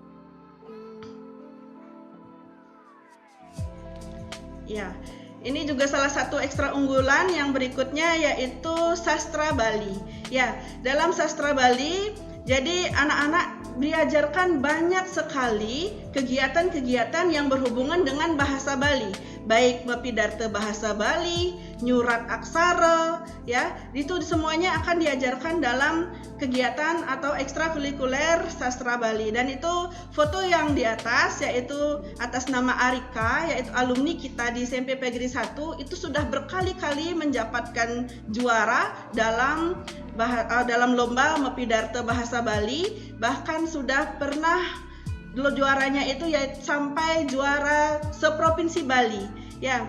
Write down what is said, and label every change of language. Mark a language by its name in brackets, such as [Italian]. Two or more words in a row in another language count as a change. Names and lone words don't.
[Indonesian] Ya, ini juga salah satu ekstra unggulan yang berikutnya yaitu Sastra Bali. Ya, dalam Sastra Bali, jadi anak-anak diajarkan banyak sekali kegiatan-kegiatan yang berhubungan dengan bahasa Bali, baik Mepidarte bahasa Bali, nyurat aksara, ya, itu semuanya akan diajarkan dalam kegiatan atau ekstrakurikuler Sastra Bali. Dan itu foto yang di atas yaitu atas nama Arika, yaitu alumni kita di SMP Negeri 1, itu sudah berkali-kali mendapatkan juara dalam lomba Mepidarte bahasa Bali, bahkan sudah pernah juaranya itu ya sampai juara seprovinsi Bali ya.